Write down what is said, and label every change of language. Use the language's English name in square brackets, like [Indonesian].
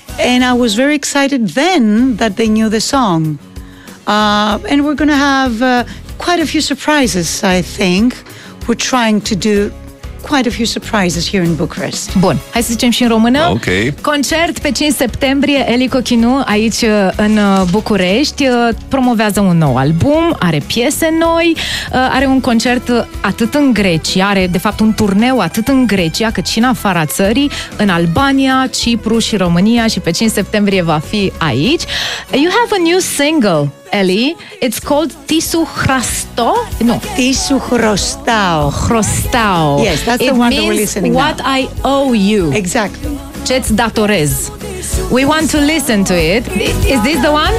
[English] And I was very excited then that they knew the song. And we're going to have quite a few surprises, I think. We're trying to do quite a few surprises here in Bucharest. [Romanian] Bun, hai să zicem și în română. Ok. Concert pe 5 septembrie, Eli Cochinu, aici în București, promovează un nou album, are piese noi, are un concert atât în Grecia, are de fapt un turneu atât în Grecia, cât și în afara țării, în Albania, Cipru și România, și pe 5 septembrie va fi aici. [English] You have a new single, Eli, it's called Tisu Hrasto? No. Tisu Hrostau. Hrostau. Yes, that's the one that we're listening what now. I owe you. Exactly. [Romanian] Ce-ți datorez. [English] We want to listen to it. Is this the one?